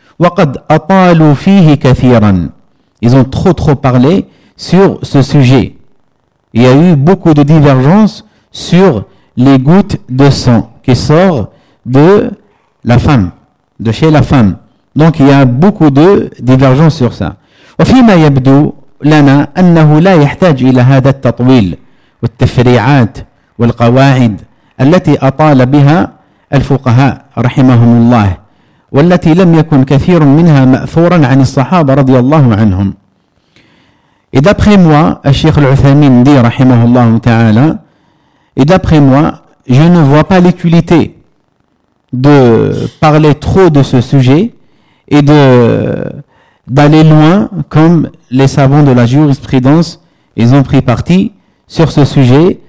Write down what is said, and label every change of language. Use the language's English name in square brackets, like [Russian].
[Arabic] وَقَدْ أَطَالُوا فِيهِ كَثِيرًا. [French] Ils ont trop parlé sur ce sujet. Il y a eu beaucoup de divergences sur les gouttes de sang qui sortent de la femme, de chez la femme. Donc il y a beaucoup de divergences sur ça. [Arabic] وَفِيمَا يَبْدُو لَنَا أَنَّهُ لَا يَحْتَاجُ إِلَى هَذَا التَّطْوِيلِ وَالتَّفْرِيعَاتِ وَالْقَوَاعِدِ التي أطال بها الفقهاء رحمهم الله والتي لم يكن كثير منها مأثورا عن الصحابة رضي الله عنهم. [French] Et d'après moi, الشيخ العثيمين dit [Arabic] رحمه الله تعالى, [French] et d'après moi, je ne vois pas l'utilité de parler trop de ce sujet et d'aller loin comme les savants de la jurisprudence, ils ont pris parti sur ce sujet.